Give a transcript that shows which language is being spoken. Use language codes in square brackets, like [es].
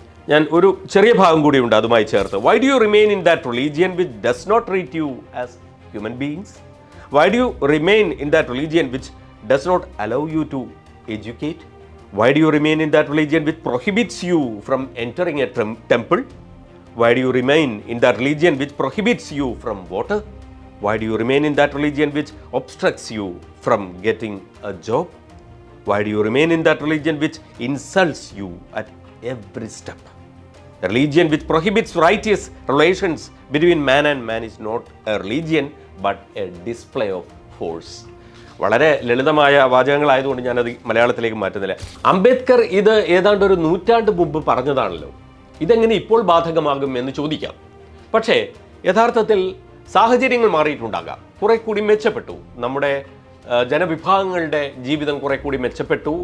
[ml] ഞാൻ ഒരു ചെറിയ ഭാഗം കൂടിയുണ്ട് അതുമായി ചേർത്ത്. [en] Why do you remain in that religion which does not treat you as human beings? Why do you remain in that religion which does not allow you to educate? Why do you remain in that religion which prohibits you from entering a temple? Why do you remain in that religion which prohibits you from water? Why do you remain in that religion which obstructs you from getting a job? Why do you remain in that religion which insults you at every step? A religion which prohibits righteous relations between man and man is not a religion but a display of force. [ml] വളരെ ലളിതമായ വാചകങ്ങളായതുകൊണ്ട് ഞാനത് മലയാളത്തിലേക്ക് മാറ്റുന്നില്ല. അംബേദ്കർ ഇത് ഏതാണ്ട് ഒരു നൂറ്റാണ്ട് മുമ്പ് പറഞ്ഞതാണല്ലോ. ഇതെങ്ങനെ ഇപ്പോൾ ബാധകമാകും എന്ന് ചോദിക്കാം. പക്ഷേ യഥാർത്ഥത്തിൽ സാഹചര്യങ്ങൾ മാറിയിട്ടുണ്ടാകാം, കുറെ കൂടി മെച്ചപ്പെട്ടു. നമ്മുടെ ജനവിഭാഗങ്ങളുടെ ജീവിതം കുറെ കൂടി മെച്ചപ്പെട്ടു.